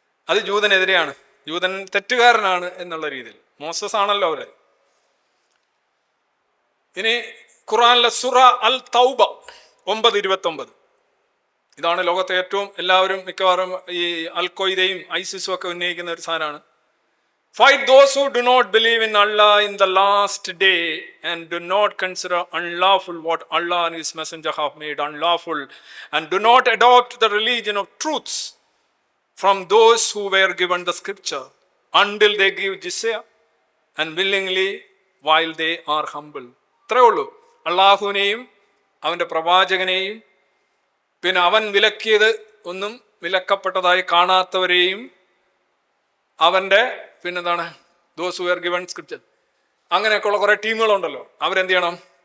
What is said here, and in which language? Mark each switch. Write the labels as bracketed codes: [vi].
[ml] അത് ജൂതനെതിരെയാണ്, ജൂതൻ തെറ്റുകാരനാണ് എന്നുള്ള രീതിയിൽ. മോസസ് ആണല്ലോ അവര്. ഇനി ഖുറാനിലെ സൂറ അൽ തൗബ 9:29. ഇതാണ് ലോകത്തെ ഏറ്റവും എല്ലാവരും മിക്കവാറും ഈ അൽ ഖ്വയ്ദയും ഐസിസും ഒക്കെ ഉന്നയിക്കുന്ന ഒരു സാധനമാണ്. [en] Fight those who do not believe in Allah in the last day and do not consider unlawful what Allah and His Messenger have made unlawful, and do not adopt the religion of truths from those who were given the scripture. until they give jizya and willingly while they are humble. [ml] ഇത്രേ ഉള്ളൂ. അള്ളാഹുവിനെയും അവൻ്റെ പ്രവാചകനെയും പിന്നെ അവൻ വിലക്കിയത് ഒന്നും വിലക്കപ്പെട്ടതായി കാണാത്തവരെയും അവൻ്റെ പിന്നെന്താണ് [en] those who are given scripture [ml] അങ്ങനെയൊക്കെയുള്ള കുറേ ടീമുകളുണ്ടല്ലോ, അവരെന്ത് ചെയ്യണം?